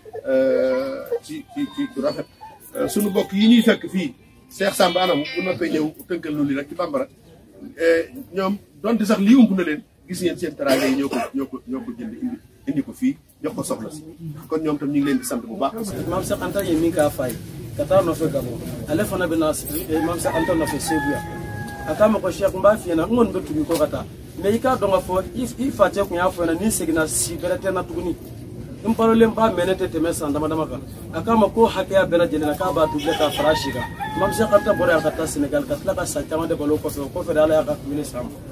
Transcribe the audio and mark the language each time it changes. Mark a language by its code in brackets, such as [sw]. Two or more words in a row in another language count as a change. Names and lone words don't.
[wo] ci rafet suñu bokk yi ñuy fekk fii Cheikh Samba anam bu noppee ñëw tënkal lu li rek ci bambara ñoom donte sax lii ump na leen gis ngeen seen teraanga yi ñoo ko jënd indi ko fii jox ko soxla si kon ñoom tam ñu ngi leen di sant bu baax. [bm] maam Cheikh Anta ye min k'a fa ye ka taa nɔfɛ Gabon ale fana bɛ na maam Cheikh Anta nɔfɛ Segu yan a k'a ma ko Cheikh n b'a f'i ɲɛna n kɔni bɛ tugu ko ka taa mais i k'a dɔn k'a fɔ i facɛ tun y'a fɔ ɲɛna ni seginna si bɛrɛ tɛ n na tuguni n balolen b'a mɛn ne tɛ tɛmɛ san dama dama kan a k'a ma ko hakɛya bɛɛ lajɛlen na k'a b'a doublé k'a fara a si kan maam Cheikh Anta bɔra yan ka taa Sénégal ka tila ka san caman de balo o kɔfɛ de ala y'a ka kumuni san ma